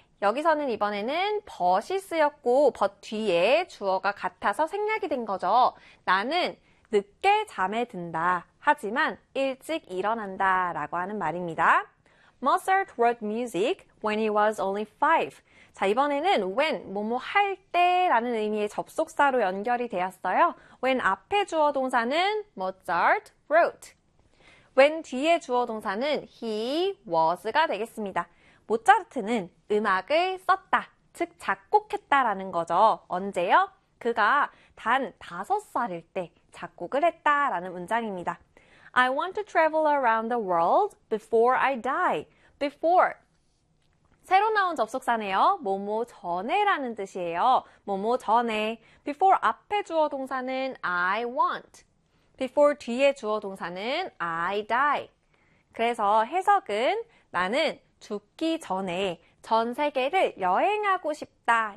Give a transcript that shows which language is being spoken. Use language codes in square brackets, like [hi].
[ko] 여기서는 이번에는 버시스였고 버 뒤에 주어가 같아서 생략이 된 거죠. 나는 늦게 잠에 든다. 하지만 일찍 일어난다라고 하는 말입니다. [en] Mozart wrote music when he was only five. [ko] 자, 이번에는 when 뭐뭐 할 때라는 의미의 접속사로 연결이 되었어요. when 앞에 주어 동사는 [en] Mozart wrote. [ko] when 뒤에 주어 동사는 [en] he was [ko] 가 되겠습니다. 모차르트는 음악을 썼다, 즉 작곡했다라는 거죠. 언제요? 그가 단 5살일 때 작곡을 했다라는 문장입니다. [en] I want to travel around the world before I die. [ko] Before. 새로 나온 접속사네요. 뭐뭐 전에라는 뜻이에요. 뭐뭐 전에. Before 앞에 주어 동사는 [en] I want. [ko] Before 뒤에 주어 동사는 [en] I die. [ko] 그래서 해석은 나는 죽기 전에 전 세계를 여행하고 싶다.